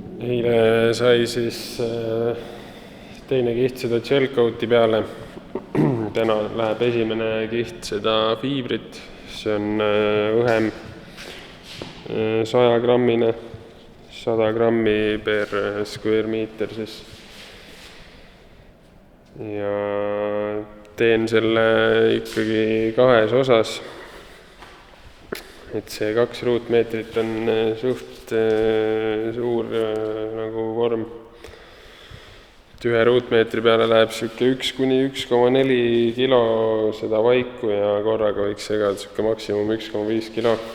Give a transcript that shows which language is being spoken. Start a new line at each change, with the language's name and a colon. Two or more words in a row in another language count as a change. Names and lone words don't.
Estonian: eile sai siis teine kiht seda
English: gel coat'i
Estonian: peale. Täna läheb esimene kiht seda fiibrit, see on õhem 100 grammine, 100 grammi
English: per square meter
Estonian: siis. Ja teen selle ikkagi 2 osas, et see 2 ruutmeetrit on suht suur nagu vorm. 1 ruutmeetri peale läheb 1 kuni 1,4 kilo seda vaiku ja korraga võiks segada maksimum 1,5 kilo.